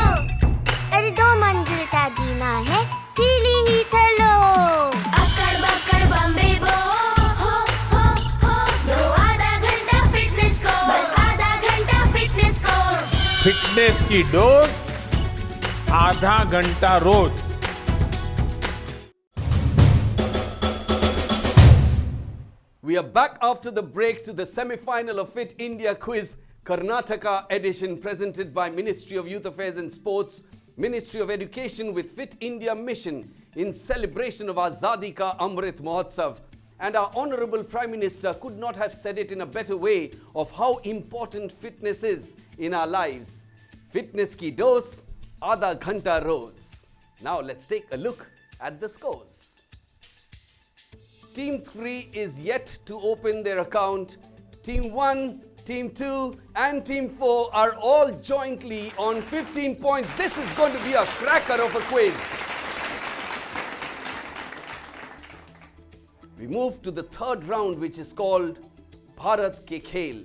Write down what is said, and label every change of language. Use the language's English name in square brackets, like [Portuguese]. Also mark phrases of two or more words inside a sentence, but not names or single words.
[Hindi] अरे 2 मंजिल का जीना है, ढीली ही चलो। अक्कड़ बक्कड़ बम्बे बो, हो, दो आधा घंटा फिटनेस को। बस आधा घंटा फिटनेस को। फिटनेस की डोज आधा घंटा रोज। [English] We are back after the break to the semi-final of Fit India Quiz Karnataka edition, presented by Ministry of Youth Affairs and Sports, Ministry of Education with Fit India Mission in celebration of Azadi ka Amrit Mahotsav. And our Honorable Prime Minister could not have said it in a better way of how important fitness is in our lives. [Hindi] फिटनेस की डोज़, आधा घंटा रोज़. [English] Now let's take a look at the scores. Team 3 is yet to open their account. Team 1, Team 2 and Team 4 are all jointly on 15 points. This is going to be a cracker of a quiz. We move to the third round, which is called Bharat Ke Khel.